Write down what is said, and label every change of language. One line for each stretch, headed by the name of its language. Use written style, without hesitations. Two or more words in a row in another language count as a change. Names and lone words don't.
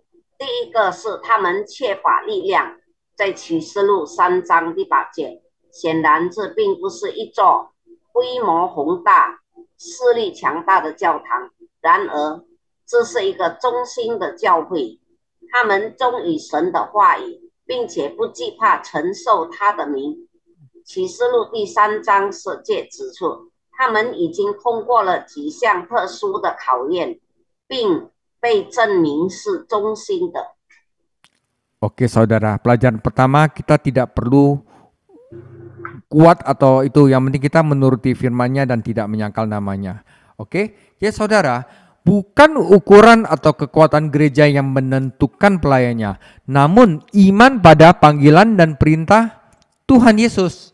Chinese: 第一个是他们缺乏力量，在启示录3章第8节，显然这并不是一座规模宏大、势力强大的教堂，然而这是一个中心的教会，他们忠于神的话语，并且不惧怕承受他的名。启示录第3章10节指出，他们已经通过了几项特殊的考验，并被证明是忠心的。
Indonesian: Oke, saudara, pelajaran pertama kita tidak perlu kuat atau itu, yang penting kita menuruti firman-Nya dan tidak menyangkal namanya. Oke, ya saudara, bukan ukuran atau kekuatan gereja yang menentukan pelayannya, namun iman pada panggilan dan perintah Tuhan Yesus.